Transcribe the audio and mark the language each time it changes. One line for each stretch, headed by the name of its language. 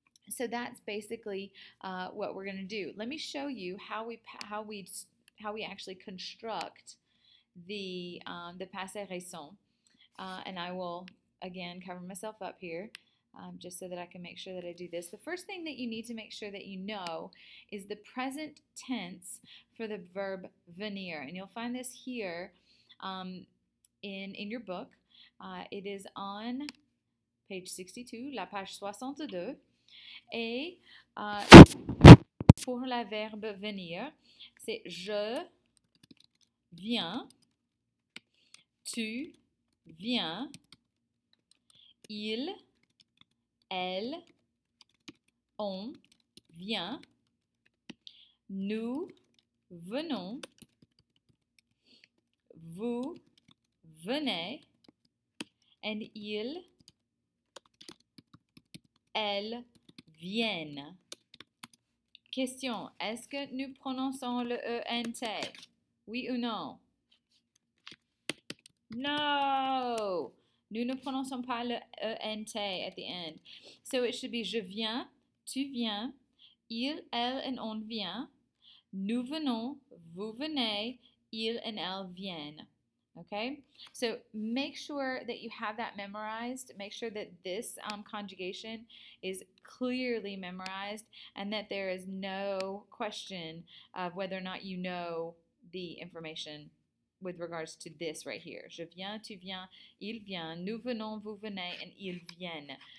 English: So that's basically what we're going to do. Let me show you how we actually construct the passé récent, and I will again cover myself up here just so that I can make sure that I do this. The first thing that you need to make sure that you know is the present tense for the verb venir, and you'll find this here in your book. It is on page 62,
French: la page 62. Et pour la verbe venir, c'est je viens, tu viens, il, elle, on vient, nous venons, vous venez, and il, elle viennent. Question, est-ce que nous prononçons le ENT? Oui ou non? No! Nous ne prononçons pas le ENT
English: at the end. So it should be
French: je viens, tu viens, il, elle, and on vient, nous venons, vous venez, il and elle viennent.
English: Okay, so make sure that you have that memorized. Make sure that this conjugation is clearly memorized and that there is no question of whether or not you know the information with regards to this right here.
French: Je viens, tu viens, il vient, nous venons, vous venez, and ils viennent.